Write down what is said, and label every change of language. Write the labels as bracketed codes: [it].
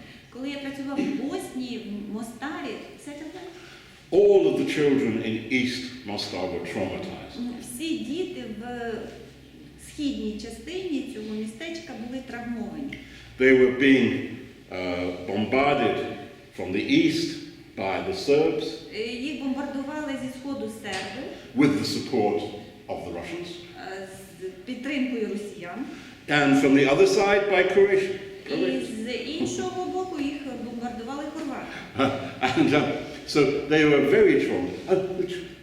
[uk] Коли я працював в Боснії, в Мостарі, [en] all of the children in East Mostar were traumatized. [uk] всі діти в східній частині цього містечка були травмовані. [en] They were being bombarded from the east by the Serbs. [uk] Їх бомбардували зі сходу серби. [en] With the support of the Russians. [uk] З підтримкою росіян. [en] And from the other side by Croatia. [uk] І з іншого боку їх бомбардували хорвати. [en] And so they were very traumatized.